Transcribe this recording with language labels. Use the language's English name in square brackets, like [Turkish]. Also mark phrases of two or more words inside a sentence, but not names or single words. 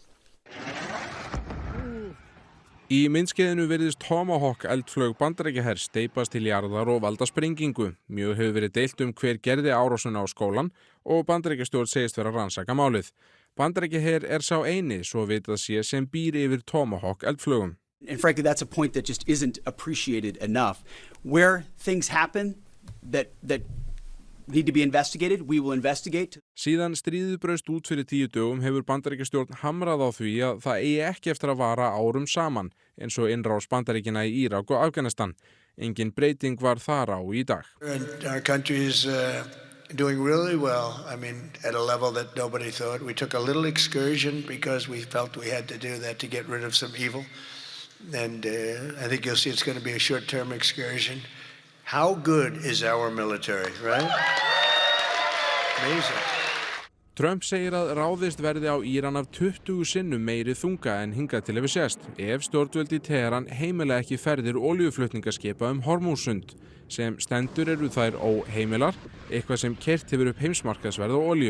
[Icelandic] Í myndskeiðinu virðist Tomahawk eldflaug Bandaríkjahers steypast til jarðar og valda sprengingu. Mjög hefur verið deilt hver gerði árásina á skólann og Bandaríkjastjórn segist vera að rannsaka málið. Bandaríkjaher sá eini svo vitað sé sem býr yfir Tomahawk eldflugum. [English] And frankly, that's a point that just isn't appreciated enough. Where things happen that need to be investigated, we will investigate. [Icelandic] Síðan stríðið braust út fyrir 10 dögum hefur Bandaríkjastjórn hamrað á því að það eigi ekki eftir að vara árum saman, eins og innrás Bandaríkjanna í Írak og Afganistan. Engin breyting var þar á í dag. [English] Our country is doing really well. I mean, at a level that nobody thought. We took a little excursion because we felt we had to do that to get rid of some evil. And I think you'll see it's going to be a short-term excursion. How good is our military, right? Amazing. [Icelandic] Trump segir að ráðist verði á Íran af 20 sinnum meiri þunga en hingað til hefur sést ef stjórnvöld í Teheran heimila ekki ferðir olíuflutningaskipa Hormúzsund. Sem stendur eru þær óheimilar, eitthvað sem keyrt hefur upp heimsmarkaðsverð á olíu.